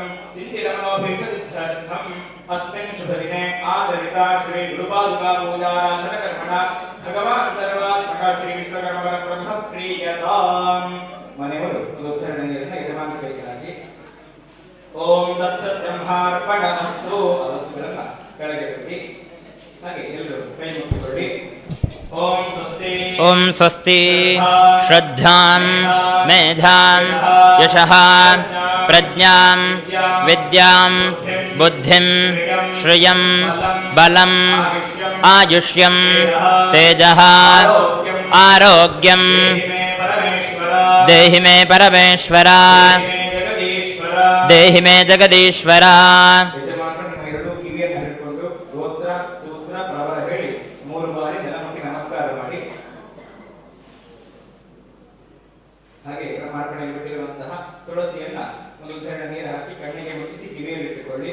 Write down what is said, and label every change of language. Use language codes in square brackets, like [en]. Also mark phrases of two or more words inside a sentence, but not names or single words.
[sa] चिन्तितमनोभीष्टसिद्ध्यर्थम् अस्मिन् शुभदिने आचरिता श्री गुरुपादुका पूजाराधनकर्मणा भगवान् सर्वात्मक श्री विश्वकर्मपरब्रह्म प्रीयताम्. [kn] ಮನೆವರು ಉದ್ಧರಣೀಯರನ್ನ ಯಜಮಾನ ಕೈಗೆ ಹಾಕಿ [sa] ಓಂ ತತ್ಸತ್ ಬ್ರಹ್ಮಾರ್ಪಣಮಸ್ತು [kn] ವಸ್ತುಗಳನ್ನ ಕೆಳಗೆ ಇಡಿ. ಹಾಗೆ ಎಲ್ಲರೂ ಕೈ ಮುಟ್ಟಿಕೊಳ್ಳಿ. [sa] ಓಂ ಸ್ವಸ್ತಿ. ಓಂ ಸ್ವಸ್ತಿ. ಶ್ರದ್ಧಾಂ ಮೇಧಾಂ ಯಶಃ ಪ್ರಜ್ಞಾಂ ವಿದ್ಯಾಂ ಬುದ್ಧಿಂ ಶ್ರಿಯಂ ಬಲಂ ಆಯುಷ್ಯಂ ತೇಜಃ ಆರೋಗ್ಯಂ ದೇಹಿ ಮೇ ಪರಮೇಶ್ವರ. ದೇಹಿ ಮೇ ಜಗದೀಶ್ವರ. [kn] ಎರಡು ಕಿವಿಯನ್ನು ಹಿಡ್ಕೊಂಡು ಗೋತ್ರ ಸೂತ್ರ ಪ್ರವರ ಹೇಳಿ 3 ಬಾರಿ ನೆಲಮುಟ್ಟಿ ನಮಸ್ಕಾರ ಮಾಡಿ. ಹಾಗೆ ಬ್ರಹ್ಮಾರ್ಪಣೆಯಲ್ಲಿ ಬಿಟ್ಟಿರುವಂತಹ ತುಳಸಿಯನ್ನ ಒಂದು ಉದ್ಧರಣ ನೀರು ಹಾಕಿ ಕಣ್ಣಿಗೆ ಮುಟ್ಟಿಸಿ ಕಿವಿಯಲ್ಲಿ ಇಟ್ಟುಕೊಳ್ಳಿ.